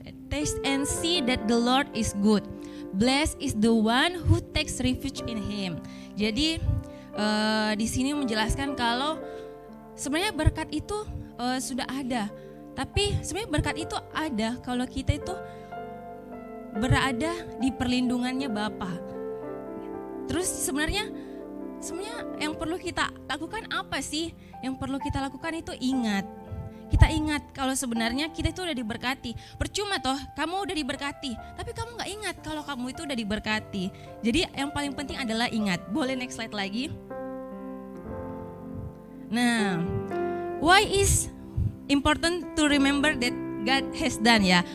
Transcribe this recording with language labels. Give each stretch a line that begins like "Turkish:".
English: Taste and see that the Lord is good. Blessed is the one who takes refuge in Him.
Indonesian: Jadi di sini menjelaskan kalau sebenarnya berkat itu sudah ada. Tapi sebenarnya berkat itu ada kalau kita itu berada di perlindungannya Bapa. Terus sebenarnya sebenarnya yang perlu kita lakukan apa sih? Yang perlu kita lakukan itu ingat. Kita ingat kalau sebenarnya kita itu udah diberkati. Percuma toh kamu udah diberkati, tapi kamu gak ingat kalau kamu itu udah diberkati. Jadi yang paling penting adalah ingat. Boleh
English: next slide
Indonesian: lagi.
English: Nah, why is important to remember that God has done ya?